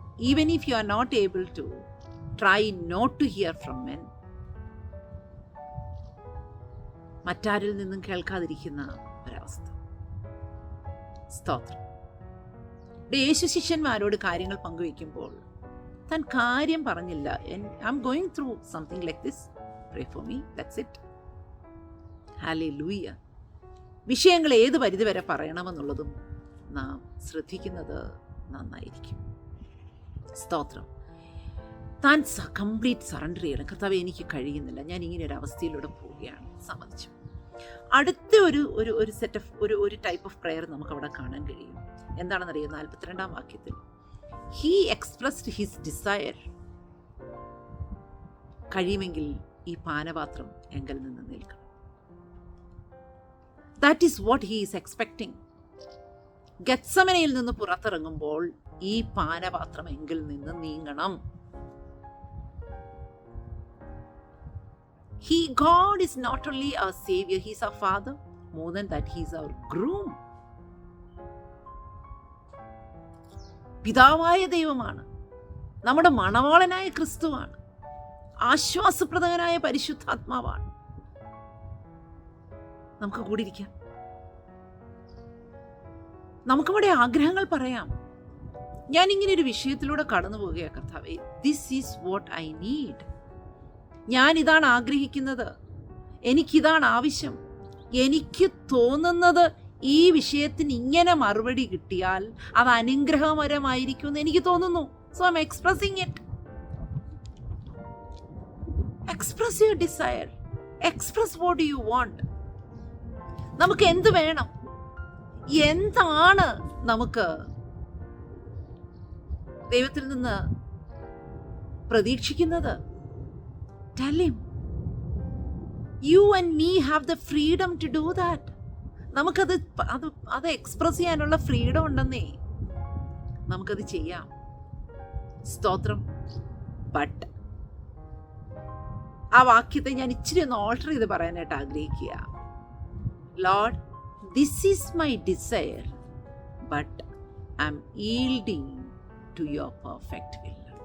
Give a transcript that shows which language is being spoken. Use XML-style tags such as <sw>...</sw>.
<en>Even if you are not able to, try not to hear from men.</en> <ml>മറ്റാരിൽ നിന്നും കേൾക്കാതിരിക്കുന്ന ഒരവസ്ഥ. സ്തോത്രം. യേശു ശിഷ്യന്മാരോട് കാര്യങ്ങൾ പങ്കുവയ്ക്കുമ്പോൾ താൻ കാര്യം പറഞ്ഞില്ല.</ml> <en>I am going through something like this, pray for me, that's it. Hallelujah.</en> <ml>വിഷയങ്ങൾ ഏത് പരിധിവരെ പറയണമെന്നുള്ളതും നാം ശ്രദ്ധിക്കുന്നത് നന്നായിരിക്കും. സ്തോത്രം. താൻ കംപ്ലീറ്റ് സറണ്ടർ ചെയ്യണം. കർത്താവ്, എനിക്ക് കഴിയുന്നില്ല, ഞാൻ ഇങ്ങനെ ഒരു അവസ്ഥയിലൂടെ പോവുകയാണ്, സമ്മതിച്ചു. അടുത്ത ഒരു സെറ്റ് ഓഫ് ഒരു ടൈപ്പ് ഓഫ് പ്രെയർ നമുക്ക് അവിടെ കാണാൻ കഴിയും. എന്താണെന്നറിയാം?</ml> <en>42 വാക്യത്തിൽ, he expressed his desire.</en> <ml>കഴിയുമെങ്കിൽ ഈ പാനപാത്രം എങ്കിൽ നിന്ന് നിൽക്കണം.</ml> <en>That is what he is expecting.</en> <ml>ഗെത്സമനയിൽ നിന്ന് പുറത്തിറങ്ങുമ്പോൾ ഈ പാനപാത്രം എങ്കിൽ നിന്ന് നീങ്ങണം.</ml> <en>God is not only our Savior, He is our Father. More than that, He is our groom.</en> <ml>പിതാവായ ദൈവമാണ്, നമ്മുടെ മണവാളനായ ക്രിസ്തുവാണ്, ആശ്വാസപ്രദനായ പരിശുദ്ധാത്മാവാണ്. നമുക്ക് കൂടിയിരിക്കാം, നമുക്കിവിടെ ആഗ്രഹങ്ങൾ പറയാം. ഞാൻ ഇങ്ങനെ ഒരു വിഷയത്തിലൂടെ കടന്നു പോവുകയാണ് കർത്താവേ,</ml> <en>This is what I need.</en> <ml>ഞാൻ ഇതാണ് ആഗ്രഹിക്കുന്നത്, എനിക്കിതാണ് ആവശ്യം. എനിക്ക് തോന്നുന്നത് ഈ വിഷയത്തിന് ഇങ്ങനെ മറുപടി കിട്ടിയാൽ അത് അനുഗ്രഹപരമായിരിക്കും എന്ന് എനിക്ക് തോന്നുന്നു.</ml> <en>So I am expressing it. Express your desire, express what you want.</en> <ml>നമുക്ക് എന്ത് വേണം, എന്താണ് നമുക്ക് ദൈവത്തിൽ നിന്ന് പ്രതീക്ഷിക്കുന്നത്?</ml> <en>Tell him. You and me have the freedom to do that.</en> <ml>നമുക്കത് എക്സ്പ്രസ് ചെയ്യാനുള്ള ഫ്രീഡം ഉണ്ടെന്നേ. നമുക്കത് ചെയ്യാം. സ്തോത്രം. ബട്ട് ആ വാക്യത്തെ ഞാൻ ഇച്ചിരി ഒന്ന് ഓൾട്ടർ ചെയ്ത് പറയാനായിട്ട് ആഗ്രഹിക്കുക.</ml> <en>Lord, this is my desire, but I am yielding to your perfect will.</en>